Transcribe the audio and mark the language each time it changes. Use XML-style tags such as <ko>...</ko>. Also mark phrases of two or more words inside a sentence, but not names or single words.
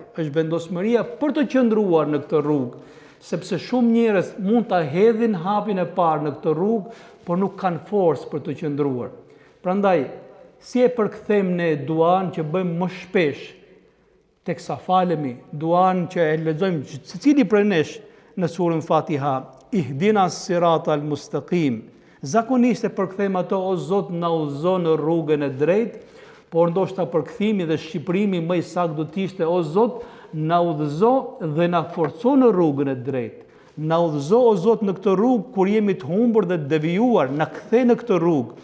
<sq>Është vendosmëria për të qëndruar në këtë rrugë, sepse shumë njerëz mund ta hedhin hapin e parë në këtë rrugë, por nuk kanë forcë për të qëndruar. Prandaj, si e përkthejmë ne duan që bëjmë më shpesh teksa falemi, duan që e lexojmë secili prej nesh në surën Fatiha,</sq> <ar>اهدنا الصراط المستقيم.</ar> <sq>Zakonisht e përkthejmë ato, o Zot na udhëzo në rrugën e drejtë, por ndoshta përkthimi dhe shqiprimi më i saktë do të ishte, o Zot na udhëzo dhe na forco në rrugën e drejtë. Na udhëzo, o Zot, në këtë rrugë kur jemi të humbur dhe të devijuar, na kthe në këtë rrugë.</sq>